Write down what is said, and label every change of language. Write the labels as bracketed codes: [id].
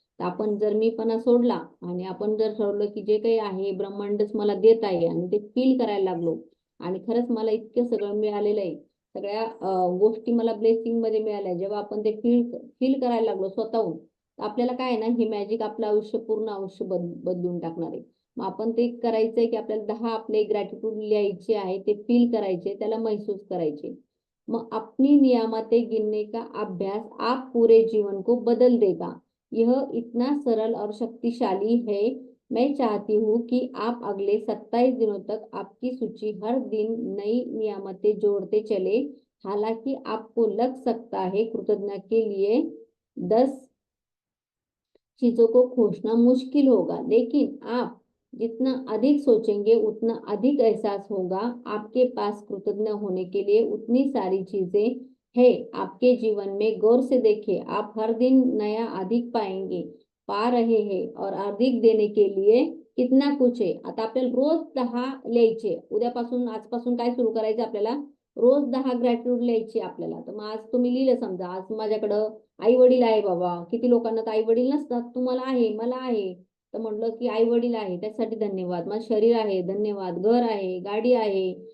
[mr] तर आपण जर मीपणा सोडला आणि आपण जर ठरवलं की जे काही आहे ब्रह्मांडच मला देत आहे आणि ते फील करायला लागलो आणि खरंच मला इतकं सगळं मिळालेलं आहे, सगळ्या गोष्टी मला ब्लेसिंग मध्ये मिळाल्या, जेव्हा आपण ते फील करायला लागलो स्वतःहून, आपल्याला काय आहे ना, हे मॅजिक आपलं आयुष्य पूर्ण आयुष्य बदलून टाकणार आहे. मग आपण ते करायचंय की आपल्याला 10 आपले ग्रॅटिट्यूड लिहायचे आहे, ते फील करायचे, त्याला महसूस करायचे. [hi] मग अपनी नियामतें गिनने का अभ्यास आप पूरे जीवन को बदल देगा। यह इतना सरल और शक्तिशाली है। मैं चाहती हूँ कि आप अगले 27 दिनों तक आपकी सूची हर दिन नई नियामतें जोड़ते चले। हालांकि आपको लग सकता है कृतज्ञता के लिए 10 चीजों को खोजना मुश्किल होगा, लेकिन आप जितना अधिक सोचेंगे उतना अधिक एहसास होगा। आपके पास कृतज्ञ होने के लिए उतनी सारी चीजें हैं। आपके जीवन में गौर से देखिए, आप हर दिन नया अधिक पाएंगे, पा रहे हैं और अधिक देने के लिए कितना कुछ आहे. [mr] आता आपल्याला रोज 10 लिहायचे. उद्यापासून आजपासून काय सुरू करायचं आपल्याला? रोज 10 ग्रॅटिट्यूड लिहायची आपल्याला. तर मग आज तुम्ही लिहिलं, समजा आज माझ्याकडं आई वडील आहे बाबा. किती लोकांना तर आई वडील नसतात. तुम्हाला आहे, मला आहे. तर म्हटलं की आई वडील आहे त्यासाठी धन्यवाद, माझं शरीर आहे धन्यवाद, घर आहे, गाडी आहे.